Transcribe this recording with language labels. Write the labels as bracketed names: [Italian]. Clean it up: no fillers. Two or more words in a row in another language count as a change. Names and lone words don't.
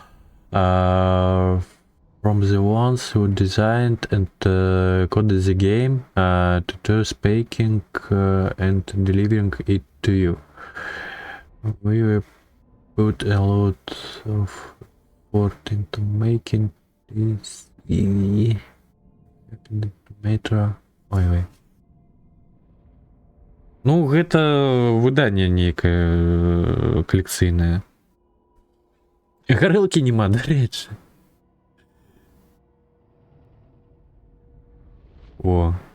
[English] From the ones who designed and coded the game to those making and delivering it to you. We put a lot of effort into making this metro. [Belarusian] Ой. Ну, гэта выданне нейкае калекцыйнае. Гарэлкі няма, дарэчы. О.